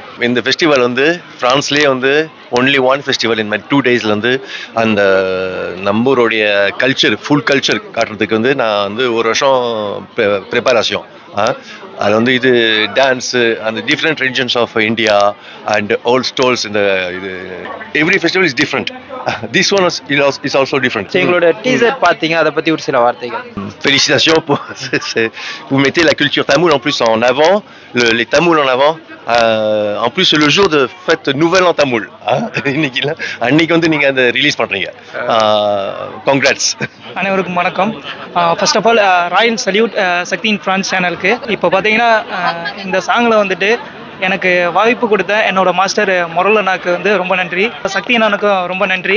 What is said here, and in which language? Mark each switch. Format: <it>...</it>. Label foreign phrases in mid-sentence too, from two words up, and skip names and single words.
<ta>இந்த ஃபெஸ்டிவல் வந்து ஃப்ரான்ஸ்லேயே வந்து</ta> <en>only one festival</en> <ta>இந்த மாதிரி 2 daysல வந்து அந்த நம்மளுடைய</ta> <en>full culture</en> <ta>காட்டுறதுக்கு வந்து நான் வந்து ஒரு வருஷம் ப்ரிப்பரேஷன். அது வந்து இது டான்ஸு அந்த</ta> <en>different religions of India and old stoles.</en> <ta>இந்த இது</ta> <en>every festival is different. this one is also different.</en> <ta>எங்களோட டீசர் பார்த்தீங்க, அதை பற்றி ஒரு சில வார்த்தைகள்.</ta> <fr>Félicitations pour vous mettez la culture tamoule en plus en avant, les tamouls en avant. En plus le jour de fête nouvelle en tamoul.</fr> <ta>அன்னைக்கு வந்து நீங்க அந்த ரிலீஸ் பண்றீங்க.</ta> <en>Congrats.</en> <ta>அனைவருக்கும் வணக்கம்.</ta> <en>first of all royal salute சக்தி இன் பிரான்ஸ் சேனலுக்கு.</en> <ta>இப்போ பார்த்தீங்கன்னா இந்த சாங்கில் வந்துட்டு எனக்கு வாய்ப்பு கொடுத்த என்னோட மாஸ்டர் மொரல் அண்ணாக்கு வந்து ரொம்ப நன்றி, சக்தி அண்ணனுக்கும் ரொம்ப நன்றி.</ta>